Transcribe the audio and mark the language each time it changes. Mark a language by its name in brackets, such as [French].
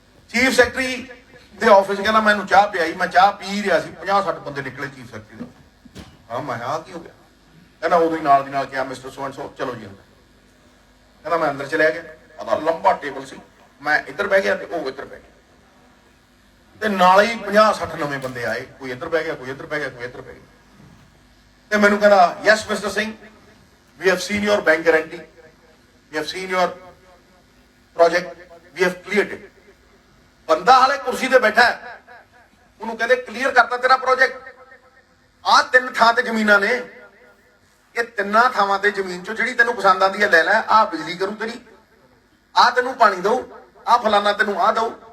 [Punjabi] Chief secretary ਦੇ office ਕਹਿੰਦਾ ਮੈਨੂੰ ਚਾਹ ਪਿਆਈ। ਮੈਂ ਚਾਹ ਪੀ ਰਿਹਾ ਸੀ, 50-60 ਬੰਦੇ ਨਿਕਲੇ ਚੀਫ ਸੈਕਟਰੀ ਦੇ। ਹਾਂ ਮੈਂ ਕਿਹਾ ਕੀ ਹੋ ਗਿਆ? ਕਹਿੰਦਾ ਉਦੋਂ ਹੀ ਨਾਲ ਦੀ ਨਾਲ ਕਿਹਾ [English] mister so and so [Punjabi] ਚਲੋ ਜੀ ਅੰਦਰ। ਕਹਿੰਦਾ ਮੈਂ ਅੰਦਰ ਚਲਿਆ ਗਿਆ, ਉਹਦਾ ਲੰਬਾ ਟੇਬਲ ਸੀ, ਮੈਂ ਇੱਧਰ ਬਹਿ ਗਿਆ ਤੇ ਉਹ ਇੱਧਰ ਬਹਿ ਗਿਆ, ਤੇ ਨਾਲ ਹੀ 50-60 ਨਵੇਂ ਬੰਦੇ ਆਏ, ਕੋਈ ਇੱਧਰ ਬਹਿ ਗਿਆ, ਕੋਈ ਇੱਧਰ ਬਹਿ ਗਿਆ, ਕੋਈ ਇੱਧਰ ਬਹਿ ਗਿਆ। ਤੇ ਮੈਨੂੰ ਕਹਿੰਦਾ [English] Yes mister Singh, we have seen your bank guarantee, we have seen your project, we have cleared it। [Punjabi] ਬੰਦਾ ਹਾਲੇ ਕੁਰਸੀ ਤੇ ਬੈਠਾ ਹੈ, ਉਹਨੂੰ ਕਹਿੰਦੇ ਕਲੀਅਰ ਕਰਤਾ ਤੇਰਾ ਪ੍ਰੋਜੈਕਟ। ਆਹ 3 ਥਾਂ ਤੇ ਜ਼ਮੀਨਾਂ ਨੇ, ਇਹ 3 ਥਾਵਾਂ ਤੇ ਜ਼ਮੀਨ ਚੋਂ ਜਿਹੜੀ ਤੈਨੂੰ ਪਸੰਦ ਆਉਂਦੀ ਹੈ ਲੈ ਲੈ। ਆਹ ਬਿਜਲੀ ਕਰੂ ਤੇਰੀ, ਆਹ ਤੈਨੂੰ ਪਾਣੀ ਦਊ, ਆਹ ਫਲਾਨਾ ਤੈਨੂੰ ਆਹ ਦਊ।